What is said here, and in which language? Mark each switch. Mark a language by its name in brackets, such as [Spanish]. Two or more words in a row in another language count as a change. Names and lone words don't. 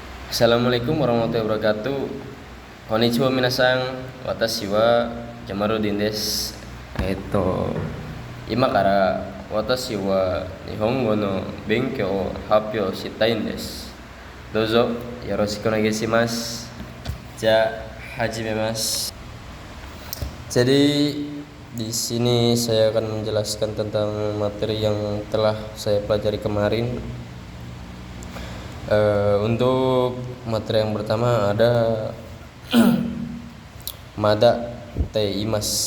[Arabic] السلام عليكم ورحمة الله وبركاته. [Japanese] こんにちは皆さん、私はJamarudinです. 今から私は日本語の勉強を発表したいです. どうぞよろしくお願いします。始めます. [Indonesian] Jadi di sini saya akan menjelaskan tentang materi yang telah saya pelajari kemarin. Untuk materi yang pertama ada [Japanese] まだています.